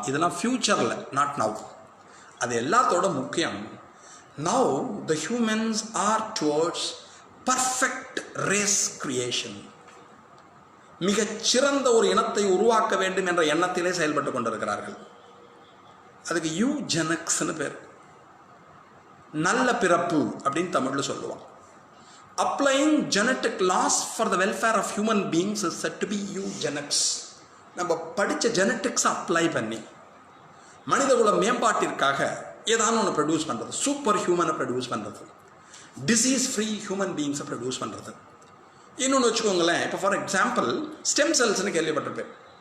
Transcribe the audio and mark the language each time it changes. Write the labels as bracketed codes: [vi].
[ta] இதெல்லாம் ஃப்யூச்சரில், [en] Not now. [ta] அது எல்லாத்தோட முக்கியம், [en] Now the humans are towards perfect race creation. [ta] மிகச்சிறந்த ஒரு இனத்தை உருவாக்க வேண்டும் என்ற எண்ணத்திலே செயல்பட்டு கொண்டிருக்கிறார்கள். அதுக்கு யூஜெனிக்ஸ்னு பேர், நல்ல பிறப்பு அப்படின்னு தமிழில் சொல்லுவான். [en] Applying genetic laws for the welfare of human beings is said to be eugenics. [ta] நம்ம படித்த ஜெனட்டிக்ஸை அப்ளை பண்ணி மனிதகுல மேம்பாட்டிற்காக ஏதாவது ஒன்று ப்ரொடியூஸ் பண்ணுறது, சூப்பர் ஹியூமனை ப்ரொடியூஸ் பண்ணுறது, டிசீஸ் ஃப்ரீ ஹியூமன் பீங்ஸை ப்ரொடியூஸ் பண்ணுறது. இன்னொன்று வச்சுக்கோங்களேன், இப்போ ஃபார் எக்ஸாம்பிள் ஸ்டெம் செல்ஸ்னு கேள்விப்பட்டிருப்பேன்.